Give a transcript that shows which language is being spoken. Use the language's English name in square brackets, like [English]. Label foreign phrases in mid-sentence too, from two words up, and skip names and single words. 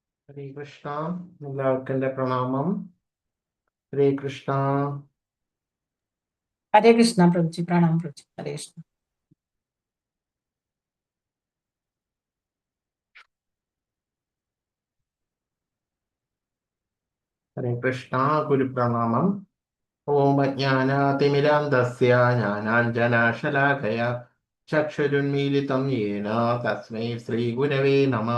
[Malayalam] ഹരേ കൃഷ്ണ. എല്ലാവർക്കും എൻ്റെ പ്രണാമം. ഹരേ കൃഷ്ണ. [Hindi] हरे कृष्णा प्रभु जी, प्रणाम प्रभु जी। हरे कृष्णा। [Malayalam] ഹരേ കൃഷ്ണ. ഗുരുപ്രണാമം. [Sanskrit] ॐ अज्ञानतिमिरान्धस्य ज्ञानाञ्जनशलाकया चक्षुरुन्मीलितं येन तस्मै श्रीगुरवे नमः.